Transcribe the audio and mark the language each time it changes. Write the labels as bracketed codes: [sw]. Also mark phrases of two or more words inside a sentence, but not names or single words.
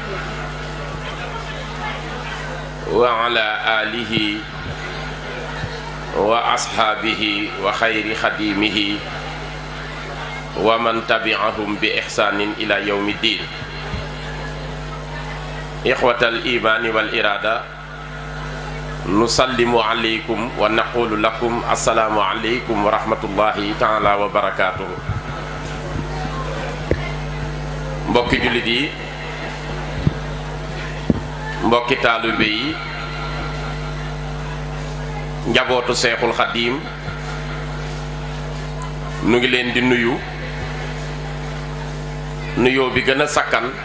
[ar] وعلى آله وأصحابه وخير خديمه ومن تبعهم بإحسان إلى يوم الدين. إخوة الإيمان والإرادة نسلم عليكم ونقول لكم السلام عليكم ورحمة الله تعالى وبركاته. [wo] mbokki jullit yi mbokki taalibe yi njabootu Seexul Xadiim nu ngi leen di nuyu nuyoo bi gën a sakkan